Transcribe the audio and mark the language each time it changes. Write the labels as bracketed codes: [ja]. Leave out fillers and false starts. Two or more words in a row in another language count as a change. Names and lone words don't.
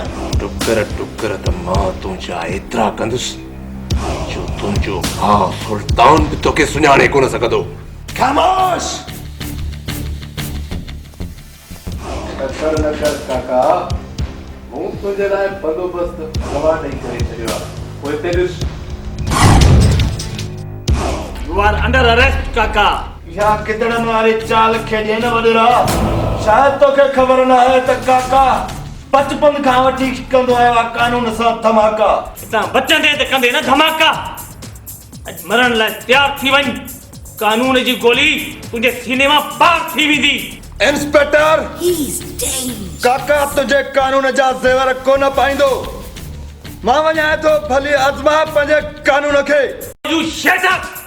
[sd] टुकर टुकर त मां तुंहिंजा एतिरा कंदुसि जो तुंहिंजो भाउ सुल्तान बि तोखे सुञाणे कोन सघंदो। ख़ामोश। न कर काका, मूं तुंहिंजे लाइ बंदोबस्तु अॻवा ॾेई करे छॾियो आहे। पोइ हिते ॾिस। [en] You are under arrest, [sd] काका। इहा किदड़नि वारी चाल खेॾे न वॾेरा। शायदि तोखे ख़बर न आहे त काका बचपन खां वठी कंदो आयो आहे कानून सां धमाका। हितां बचंदे त कंदे न धमाका। अॼु मरण लाइ तयार थी वञ। कानून जी गोली तुंहिंजे सीने मां पार थी वेंदी। इंस्पेक्टर, काका तुंहिंजे कानून जा ज़ेवर कोन पाईंदो। मां वञां थो, भली आज़मा पंहिंजे कानून खे। [en] You shut up!